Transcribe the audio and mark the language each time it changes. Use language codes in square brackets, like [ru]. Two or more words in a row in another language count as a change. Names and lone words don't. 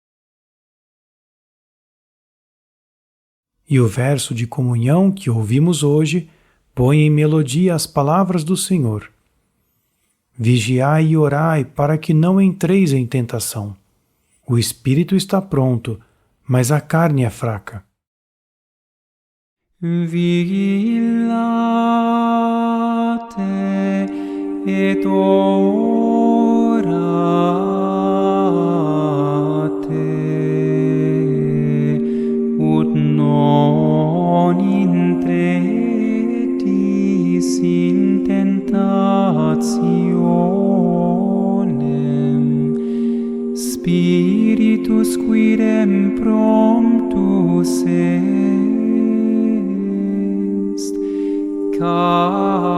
[pt] E o verso de comunhão que ouvimos hoje põe em melodia as palavras do Senhor. Vigiai e orai para que não entreis em tentação. O espírito está pronto, mas a carne é fraca. [la] Vigilate et orate, ut non intredis in tentationem, spiritus quidem promptus est,